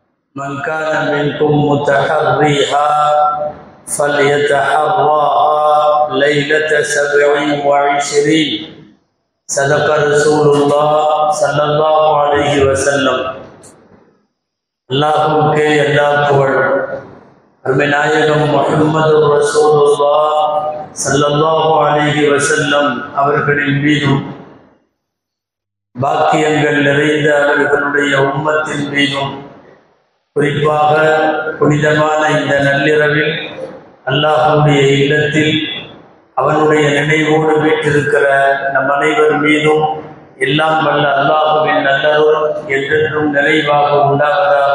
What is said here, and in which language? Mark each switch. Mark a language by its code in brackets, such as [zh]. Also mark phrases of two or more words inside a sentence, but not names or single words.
[ar] من كان منكم متحريها فليتحرها ليلة 27 صدق رسول الله صلى الله عليه وسلم. [ta] அல்லாஹ்வுக்கே எல்லா புகழ். அருமைநாயகம் முஹம்மது [ar] رسول الله صلى الله عليه وسلم [ta] அவர்களின் மீதும் பாக்கியங்கள் நிறைந்த அவர்களுடைய உம்மத்தின் மீதும் குறிப்பாக புனிதமான இந்த நள்ளிரவில் அல்லாஹ்வுடைய இல்லத்தில் அவனுடைய நினைவோடு வீற்றிருக்கிற நம் அனைவர் மீதும் எல்லாம் வல்ல அல்லாஹ்வின் நல்லருள் என்றென்றும் நிறைவாக உண்டாவதாக.